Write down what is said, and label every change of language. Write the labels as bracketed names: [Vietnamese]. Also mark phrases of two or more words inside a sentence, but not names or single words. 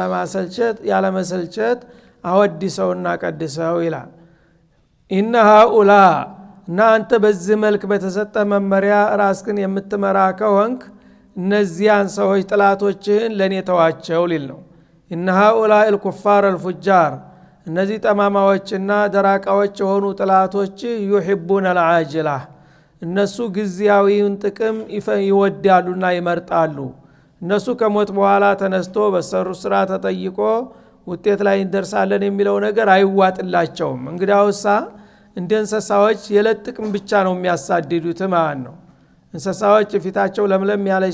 [Amharic] ያለመሰልቸት አወድሰውና ቀድሰው ይላል። [Arabic] إن هؤلاء [Amharic] እና አንተ በዚህ መልክ በተሰጠ መመሪያ ራስክን የምትመራ ከሆንክ እነዚያን ሰዎች ጥላቶችህን ለኔ ተዋቸው ሊል ነው። [Arabic] إن هؤلاء الكفار الفجار [Amharic] እነዚህ ጠማማዎችና ደራቃዎች የሆኑ ጥላቶች [Arabic] يحبون العاجلة [Amharic] እነሱ ግዚያዊውን ጥቅም ይወዳሉና ይመርጣሉ። እነሱ ከሞት በኋላ ተነስቶ በሰሩ ስራ ተጠይቆ ውጤት ላይ እንደርሳለን የሚለው ነገር አይዋጥላቸውም። እንግዲያውሳ እንደ እንስሳዎች የለጥቅም ብቻ ነው የሚያሳድዱት ማለት ነው። እንስሳዎች ፊታቸው ለምለም ያለች